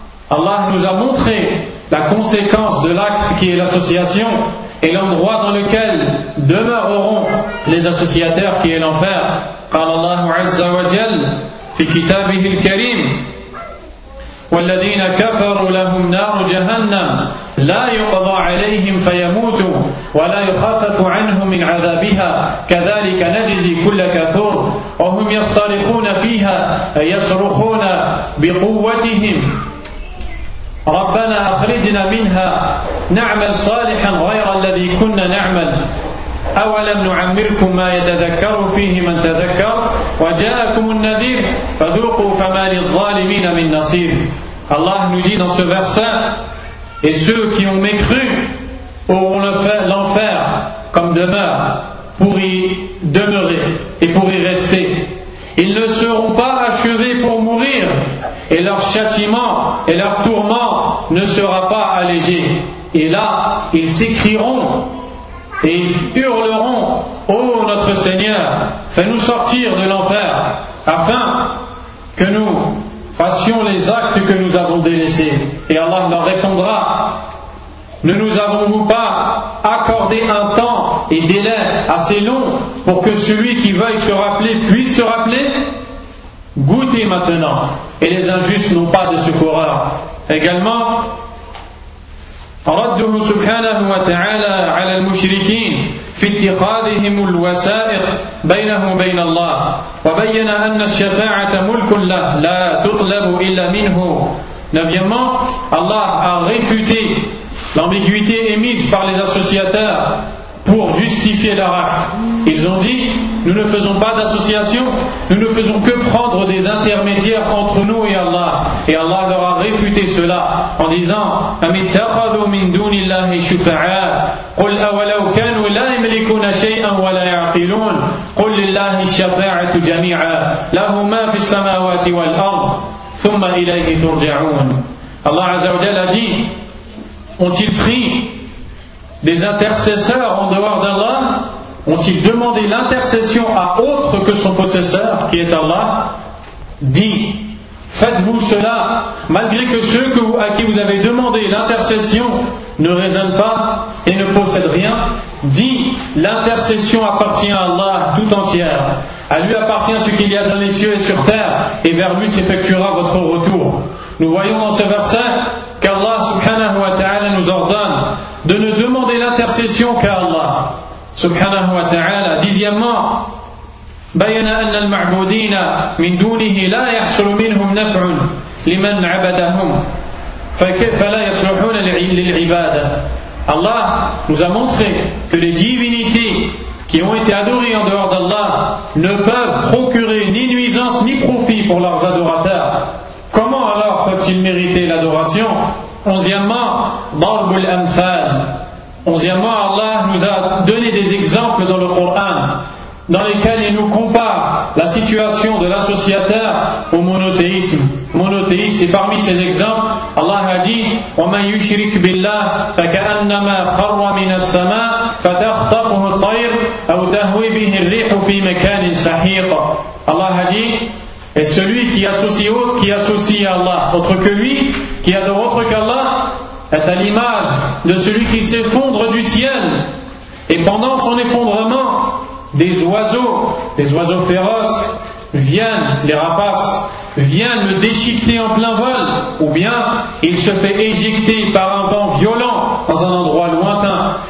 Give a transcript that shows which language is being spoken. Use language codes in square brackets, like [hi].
[fr] Allah nous a montré la conséquence de l'acte qui est l'association et l'endroit dans lequel demeureront les associateurs qui est l'enfer. [ar] قال الله عز وجل في كتابه الكريم والذين كفروا لهم نار جهنم لا يقضى عليهم فيموتوا ولا يخفف عنهم من عذابها كذلك نجزي كل كفور وهم يصرخون فيها يصرخون بقوتهم ربنا أخرجنا منها نعمل صالحا غير الذي كنا نعمل أولم نعمركم ما يتذكر فيه من تذكر وجاءكم النذير فذوقوا فما للظالمين من نصير. [fr] Allah nous dit dans ce verset, et ceux qui ont mécru auront l'enfer comme demeure pour y demeurer et pour y rester. Ils ne seront pas achevés pour mourir et leur châtiment et leur tourment ne sera pas allégé. Et là, ils s'écrieront et hurleront, ô notre Seigneur, fais-nous sortir de l'enfer afin que nous fassions les actes que nous avons délaissés. Et Allah leur répondra, ne nous avons-nous pas accordé un temps et délai assez long pour que celui qui veuille se rappeler puisse se rappeler? Goûtez maintenant, et les injustes n'ont pas de secoureur. Également, [ar] رده سبحانه وتعالى على المشركين في اتخاذهم الوسائط بينه وبين الله وبين أن الشفاعة ملك له لا تطلب إلا منه. [fr] Neuvièmement, Allah a réfuté l'ambiguïté émise par les associateurs pour justifier leur acte. Ils ont dit, nous ne faisons pas d'association, nous ne faisons que prendre des intermédiaires entre nous et Allah. Et Allah leur a réfuté cela en disant, [ar] أَمِتَّخَذُوا مِن دُونِ اللَّهِ شُفَعَاءَ قُلْ أَوَلَوْ كَانُوا لَا يَمْلِكُونَ شَيْئًا وَلَا يَعْقِلُونَ قُلْ لِلَّهِ الشَّفَاعَةُ جَمِيعًا لَهُ مَا فِي السَّمَاوَاتِ وَالْأَرْضِ ثُمَّ إِلَيْهِ تُرْجَعُونَ. [fr] Allah Azza wa Jalla a dit, ont-ils pris des intercesseurs en dehors d'Allah? Ont-ils demandé l'intercession à autre que son possesseur, qui est Allah? Dit, faites-vous cela, malgré que ceux à qui vous avez demandé l'intercession ne raisonnent pas et ne possèdent rien? Dit, l'intercession appartient à Allah tout entière. À lui appartient ce qu'il y a dans les cieux et sur terre, et vers lui s'effectuera votre retour. Nous voyons dans ce verset qu'Allah subhanahu wa ta'ala nous ordonne de ne demander l'intercession qu'à Allah subhanahu wa ta'ala. Dixièmement, [ar] بين أن المعبودين من دونه لا يحصل منهم نفع لمن عبدهم فكيف لا يصلحون للعبادة. [fr] Allah nous a montré que les divinités qui ont été adorées en dehors d'Allah ne peuvent procurer ni nuisance ni profit pour leurs adorateurs. Comment alors peuvent-ils mériter l'adoration? Onzièmement, [ar] ضرب الأمثال. [fr] Onzièmement, Allah nous a donné des exemples dans le Coran dans lesquels il nous compare la situation de l'associateur au monothéisme. Monothéiste, et parmi ces exemples, Allah a dit, [ar] وَمَنْ يُشْرِكْ بِاللَّهِ فَكَأَنَّمَا خَرَّ مِنَ السَّمَاءِ فَتَخْطَفُهُ الطَّيْرُ أَوْ تَهْوِي تهوي به الريح في مكان سحيق. [fr] الله a dit, et celui qui associe autre, qui associe Allah autre que lui, qui adore autre qu'Allah, est à l'image de celui qui s'effondre du ciel, et pendant son effondrement, des oiseaux féroces viennent, les rapaces viennent le déchiqueter en plein vol, ou bien il se fait éjecter par un vent violent dans un endroit lointain.